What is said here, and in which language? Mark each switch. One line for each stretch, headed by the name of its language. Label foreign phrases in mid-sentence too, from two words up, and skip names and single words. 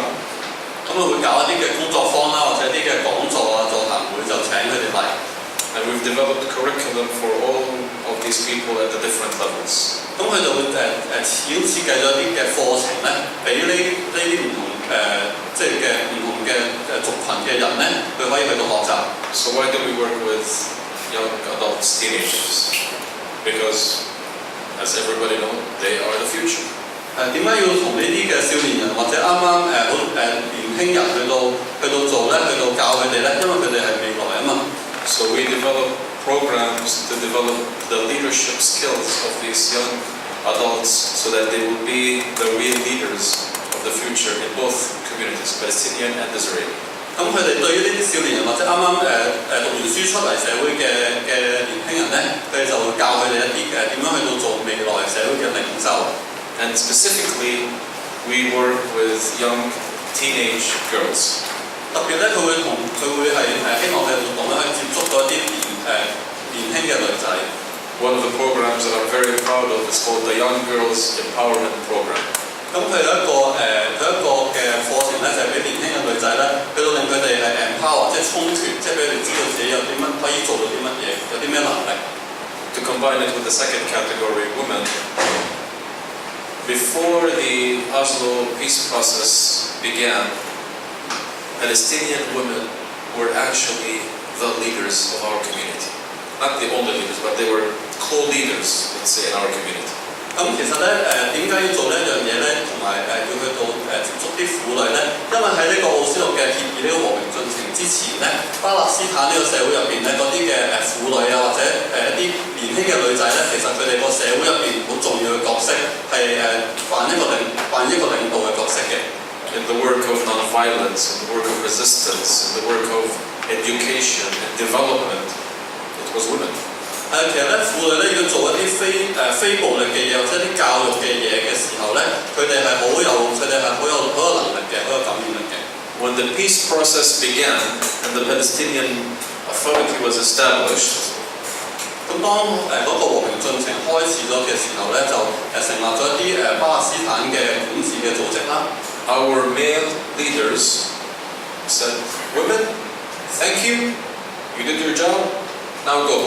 Cantonese: 咁佢會搞一啲嘅工作坊啦，或者一啲嘅講座啊、座談會，就請佢哋嚟。
English: And we've developed curriculum for all of these people at the different levels.
Cantonese: 咁佢就會設計咗一啲嘅課程咧，俾呢啲唔同即係嘅唔同嘅族群嘅人咧，佢可以去到學習。
English: So why do we work with young adults, teenagers? Because, as everybody knows, they are the future.
Cantonese: 點解要同呢啲嘅少年人或者啱年輕人去到做咧，去到教佢哋咧？因為佢哋係未來啊嘛。
English: So we develop programs to develop the leadership skills of these young adults so that they will be the real leaders of the future in both communities, Palestinian and Israeli.
Cantonese: 咁佢哋對於呢啲少年人或者啱讀完書出嚟社會嘅年輕人咧，佢哋就會教佢哋一啲點樣去到做未來社會嘅領袖。
English: And specifically, we work with young teenage girls.
Cantonese: 特別咧，佢會係希望佢哋活動咧可以接觸到一啲年輕嘅女仔。
English: One of the programs that I'm very proud of is called the Young Girls Empowerment Program.
Cantonese: 咁佢有一個嘅課程咧，就係俾年輕嘅女仔咧，去到令佢哋係 empower， 即係充權，即係俾佢哋知道自己有啲乜可以做到啲乜嘢，有啲咩能力。
English: To combine it with the second category, women, before the Oslo peace process began, Palestinian women were actually the leaders of our community. Not the only leaders, but they were co-leaders, let's say, in our community.
Cantonese: 咁其實咧點解要做呢一樣嘢咧？同埋要去到接觸啲婦女咧？因為喺呢個奧斯陸嘅協議呢個和平進程之前咧，巴勒斯坦呢個社會入邊咧嗰啲嘅婦女啊，或者一啲年輕嘅女仔咧，其實佢哋個社會入邊好重要嘅角色係扮一個領導嘅角色嘅。
English: In the work of non-violence, in the work of resistance, in the work of education and development, it was women.
Cantonese: 其實咧，婦女咧要做一啲非暴力嘅嘢，或者啲教育嘅嘢嘅時候咧，佢哋係好有能力嘅，好有感染力嘅。
English: When the peace process began and the Palestinian Authority was established,
Cantonese: 咁當嗰個和平進程開始咗嘅時候咧，就成立咗一啲巴勒斯坦嘅管治嘅組織啦。
English: Our male leaders said, "Women, thank you. You did your job. Now go."